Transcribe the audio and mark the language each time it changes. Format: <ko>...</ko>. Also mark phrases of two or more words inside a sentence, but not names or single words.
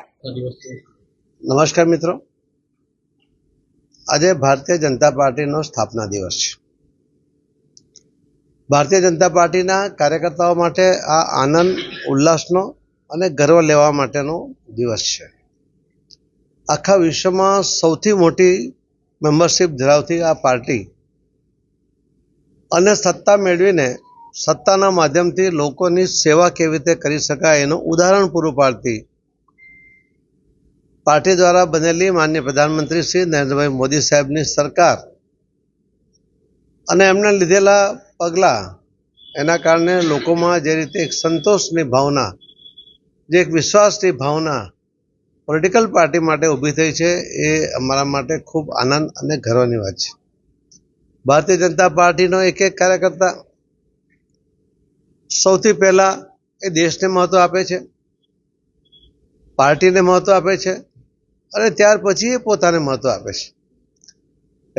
<hi>नमस्कार मित्रों, आज भारतीय जनता पार्टी नो स्थापना दिवस है।</hi> <gu>ભારતીય જનતા પાર્ટી ના કાર્યકર્તાઓ માટે આ આનંદ ઉલ્લાસનો અને ગર્વ લેવા માટેનો દિવસ હૈ। આખા વિશ્વ में સૌથી મોટી મેમ્બરશીપ ધરાવતી આ પાર્ટી અને સત્તા મેળવીને સત્તાના માધ્યમથી લોકોની સેવા કેવી રીતે કરી શકાય એનું ઉદાહરણ પૂરું પાડતી પાર્ટી દ્વારા બનેલી માનનીય પ્રધાનમંત્રી શ્રી નરેન્દ્રભાઈ મોદી સાહેબની સરકાર અને એમણે લીધેલા પગલા એના કારણે લોકોમાં જે રીતે એક સંતોષની ભાવના, જે એક વિશ્વાસની ભાવના</gu> <en>political party</en> <gu>માટે ઊભી થઈ છે, એ અમારા માટે ખૂબ આનંદ અને ગર્વની વાત છે। ભારતીય જનતા પાર્ટીનો એક એક કાર્યકર્તા સૌથી પહેલા એ દેશ ને મહત્વ આપે છે, પાર્ટી ને મહત્વ આપે છે અને ત્યાર પછી એ પોતાને મહત્વ આપે છે।</gu>